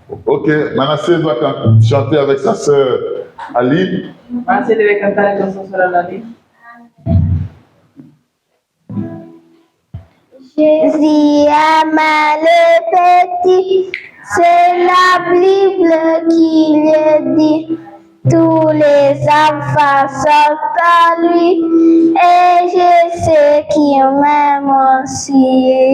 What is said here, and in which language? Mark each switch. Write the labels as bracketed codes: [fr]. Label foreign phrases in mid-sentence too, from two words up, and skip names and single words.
[fr] Ok, Manassé doit chanter avec sa sœur Ali. [it] Manasseh deve cantare con sua sorella lì. [fr] Jésus ama le petit, c'est la Bible qui le dit. Tous les enfants sont à lui, et je sais qu'il m'aime aussi.